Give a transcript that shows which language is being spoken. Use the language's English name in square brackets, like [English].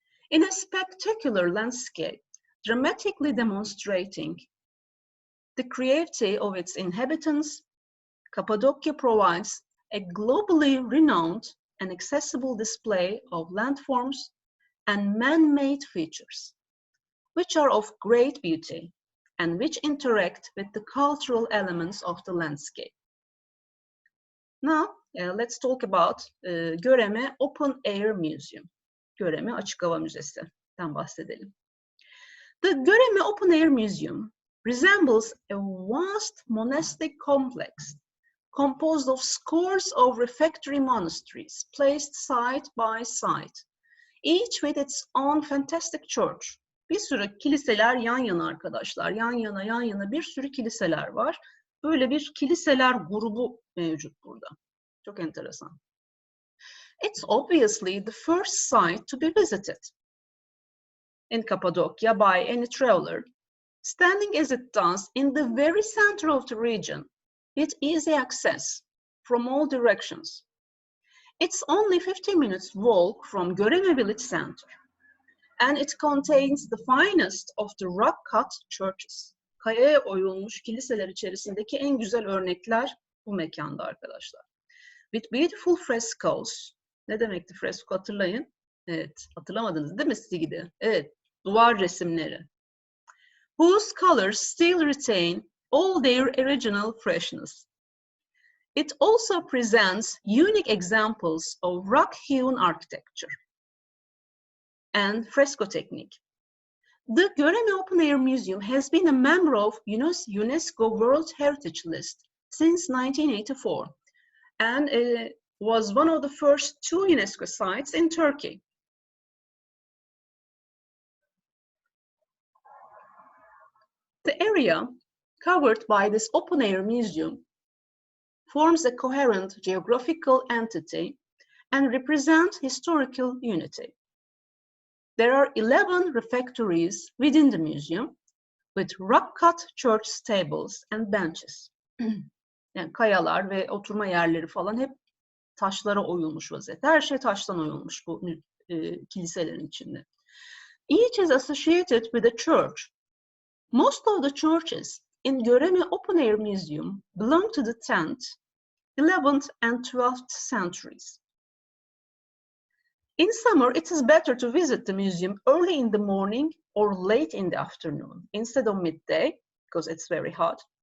[English] In a spectacular landscape, dramatically demonstrating the creativity of its inhabitants, Cappadocia provides a globally renowned and accessible display of landforms and man-made features, which are of great beauty and which interact with the cultural elements of the landscape. Now, let's talk about Göreme Open Air Museum. [Turkish] Göreme Açık Hava Müzesi'den bahsedelim. [English] The Göreme Open Air Museum resembles a vast monastic complex composed of scores of refectory monasteries placed side by side, each with its own fantastic church. [Turkish] Bir sürü kiliseler yan yana arkadaşlar, yan yana bir sürü kiliseler var. Böyle bir kiliseler grubu mevcut burada. Çok enteresan. [English] It's obviously the first site to be visited in Cappadocia by any traveler, standing as it does in the very center of the region, with easy access from all directions. It's only 15 minutes walk from Göreme village center, and it contains the finest of the rock-cut churches. [Turkish] Kayaya oyulmuş kiliseler içerisindeki en güzel örnekler bu mekanda arkadaşlar. [English] With beautiful frescoes. [Turkish] Ne demekti fresko hatırlayın? Evet, hatırlamadınız değil mi Stigide? Evet, duvar resimleri. [English] Whose colors still retain all their original freshness. It also presents unique examples of rock-hewn architecture and fresco technique. The Göreme Open Air Museum has been a member of UNESCO World Heritage List since 1984 and was one of the first 2 UNESCO sites in Turkey. The area covered by this open-air museum forms a coherent geographical entity and represent historical unity. There are 11 refectories within the museum with rock-cut church stables and benches. [Turkish] Yani kayalar ve oturma yerleri falan hep taşlara oyulmuş vaziyette. Her şey taştan oyulmuş bu kiliselerin içinde. [English] Each is associated with a church. Most of the churches in Göreme Open Air Museum belong to the 10th, 11th and 12th centuries. In summer, it is better to visit the museum early in the morning or late in the afternoon instead of midday because it's very hot.